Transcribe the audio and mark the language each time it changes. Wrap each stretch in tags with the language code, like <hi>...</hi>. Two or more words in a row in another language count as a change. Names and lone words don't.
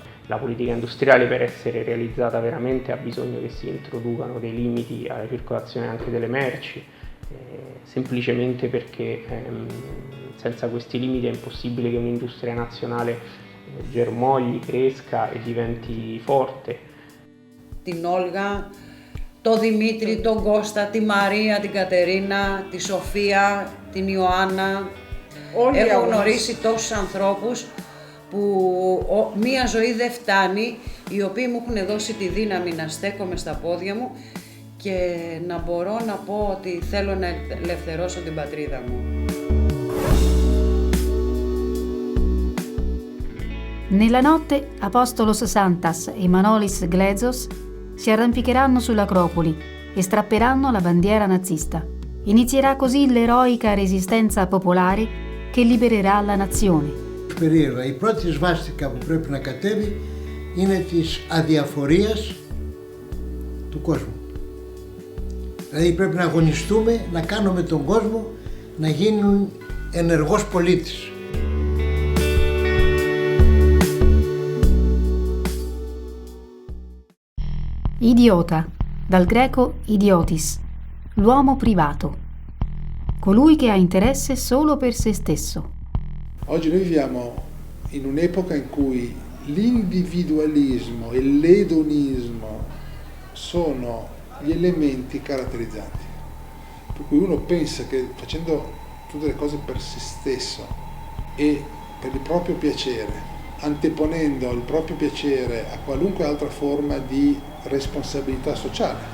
<it>La politica industriale, per essere realizzata veramente, ha bisogno che si introducano dei limiti alla circolazione anche delle merci, semplicemente perché senza questi limiti è impossibile che un'industria nazionale germogli, cresca e diventi forte.</it> <el>Την Όλγα, τον Δημήτρη, τον Κώστα, τη Μαρία, την Κατερίνα, τη Σοφία, την Ιωάννα. Έχω γνωρίσει τόσους ανθρώπους που μία ζωή δεν φτάνει, οι οποίοι μου έχουν δώσει τη δύναμη να στέκομαι στα πόδια μου και να μπορώ να πω ότι θέλω να ελευθερώσω την πατρίδα μου.</el> <it>Nella notte, Apostolos Santas e Manolis Glezos si arrampicheranno sull'Acropoli e strapperanno la bandiera nazista. Inizierà così l'eroica resistenza popolare che libererà la nazione.</it> <el>Περίεργα, η πρώτη σβάστηκα που πρέπει να κατέβει είναι της αδιαφορίας του κόσμου. Δηλαδή πρέπει να αγωνιστούμε, να κάνουμε τον κόσμο να γίνουν ενεργός πολίτης.</el> <it>Idiota, dal greco idiotis, l'uomo privato, colui che ha interesse solo per se stesso. Oggi noi viviamo in un'epoca in cui l'individualismo e l'edonismo sono gli elementi caratterizzanti, per cui uno pensa che facendo tutte le cose per se stesso e per il proprio piacere, anteponendo il proprio piacere a qualunque altra forma di responsabilità sociale.</it>